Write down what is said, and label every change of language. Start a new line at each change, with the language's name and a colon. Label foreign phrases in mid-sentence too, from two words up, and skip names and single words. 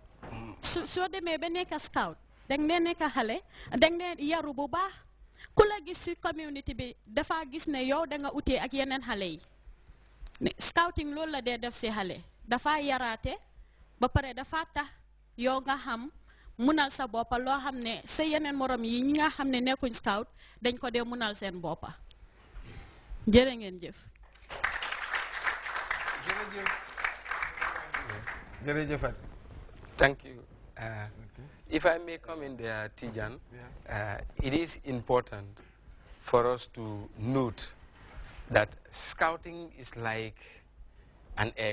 Wolof: soo demee ba nekk scout dang dee nekk xale dang dee yaru bu baax ku la gis si community bi dafa gis ne yow da nga utee ak yeneen xale yi scouting loolu la dee def si xale dafa yaraate ba pare dafa tax yow nga xam munal sa boppa loo xam ne sa yeneen morom yi ñi nga xam ne nekkuñ scout dañ ko dee munal seen boppa jërë ngeen jëf.
English: Thank you. If I may come in there, Tijan, it is important for us to note that scouting is like an egg.